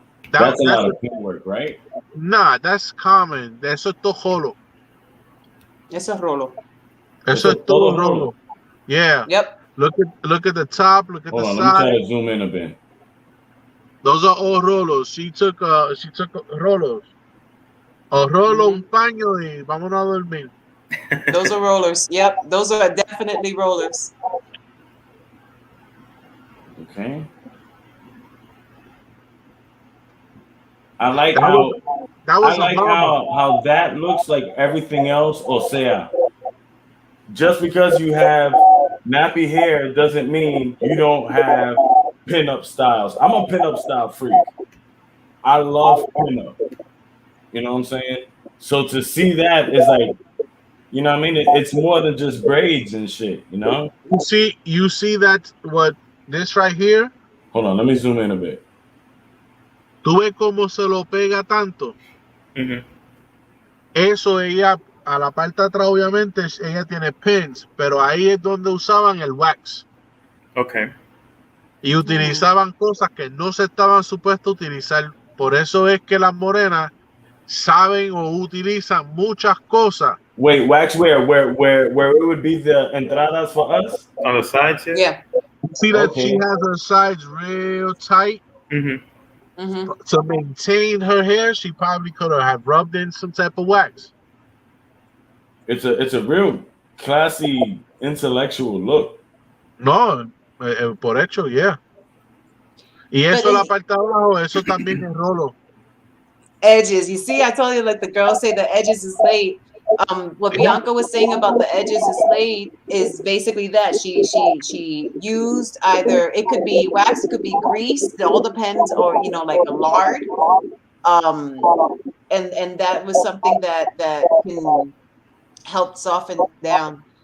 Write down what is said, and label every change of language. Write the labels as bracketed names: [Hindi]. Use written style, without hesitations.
[English] That's a lot of pin work, right? Nah, that's common. [Spanish] Eso es todo rolo. Eso es rolo. Eso es todo rolo. Yeah. [English] Yep. Look at the top. Look at Hold the on, side. let me try to zoom in a bit. Those are all rolos. She took rolos. [Spanish] A rolo, un paño y vámonos a dormir. [English] Those are rollers. Yep. Those are definitely rollers. Okay. I like how that looks like everything else. [Spanish] O sea, [English] just because you have nappy hair doesn't mean you don't have pinup styles. I'm a pinup style freak. I love pinup. You know what I'm saying? So to see that is like, you know what I mean? It's more than just braids and shit, you know? You see that what this right here? Hold on, let me zoom in a bit. [Spanish] ¿Tú ves cómo se lo pega tanto? Mm-hmm. Eso ella, a la parte de atrás obviamente, ella tiene pins, pero ahí es donde usaban el wax. [English] Okay. [Spanish] Y utilizaban cosas que no se estaban supuestos a utilizar. Por eso es que las morenas saben o utilizan muchas cosas. [English] Wait, wax where it would be the entradas for us? On the sides, Yeah. See that she has her sides real tight? Mm-hmm. Mm-hmm. To maintain her hair, she probably could have rubbed in some type of wax. It's a real classy intellectual look. [Spanish] No, por hecho, yeah. Y [English] But [Spanish] eso la parte de abajo, eso también es rolo. [English] edges, you see, I told you, like the girls say the edges is laid. What Bianca was saying about the edges is laid is basically that she used either, it could be wax, it could be grease, it all depends, or like a lard. Um, and that was something that can help soften down.